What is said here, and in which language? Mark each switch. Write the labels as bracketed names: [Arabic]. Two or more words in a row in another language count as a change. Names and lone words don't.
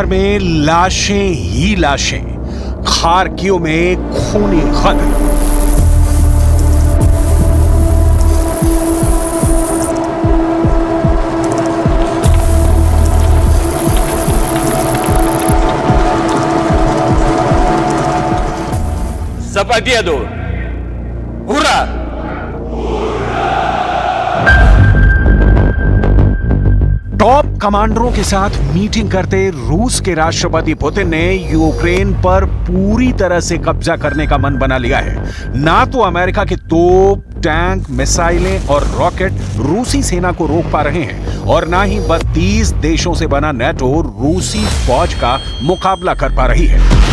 [Hindi] में लाशें ही लाशें, खार्किव में खूनी खत। [Russian] За победу! Ура! [English] top commanders [Hindi] के साथ मीटिंग करते रूस के राष्ट्रपति पुतिन ने यूक्रेन पर पूरी तरह से कब्जा करने का मन बना लिया है। ना तो अमेरिका के तोप, टैंक, मिसाइलें और रॉकेट रूसी सेना को रोक पा रहे हैं और ना ही 32 देशों से बना नेटो रूसी फौज का मुकाबला कर पा रही है।